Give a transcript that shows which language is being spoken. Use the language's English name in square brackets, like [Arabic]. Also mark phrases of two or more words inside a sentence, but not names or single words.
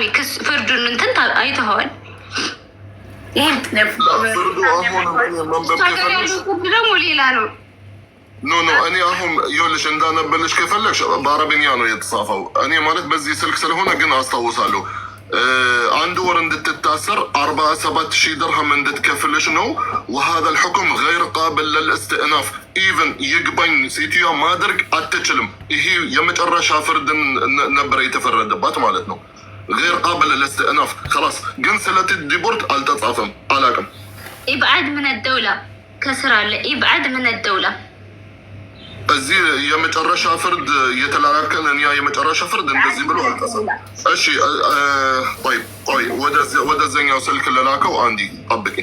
[Amharic] ክስ ፍርዱን እንትን አይተኸዋል። ፍርዱ ደግሞ ሌላ ነው። ኖ እኔ አሁን ይኸውልሽ እንዳነበልሽ ከፈለግሽ በአረብኛ ነው የተጻፈው። እኔ ማለት በዚህ ስልክ ስለሆነ ግን አስታውሳለሁ 1 ወር እንድትታሰር 47,000 ድርሃም እንድትከፍልሽ ነው። [Arabic] وهذا الحكم غير قابل للاستئناف [Amharic] ኢቨን ይግባኝ ሴትዮዋ ማድረግ አትችልም። ይሄ የመጨረሻ ፍርድ ነበር የተፈረደባት ማለት ነው። [Arabic] غير قابل للاستئناف خلاص። [Amharic] ግን ስለ ዲፖርት አልተጻፈም። አላውቅም። [Arabic] إبعاد من الدولة [Amharic] ከስራ አለ። [Arabic] إبعاد من الدولة [Amharic] እዚህ የመጨረሻ ፍርድ የተላላከን ያ የመጨረሻ ፍርድ እንደዚህ ብሎ አልተጻፈም። እሺ ቆይ ወደዚያኛው ስልክ ለላከው አንዲ ጠብቂኝ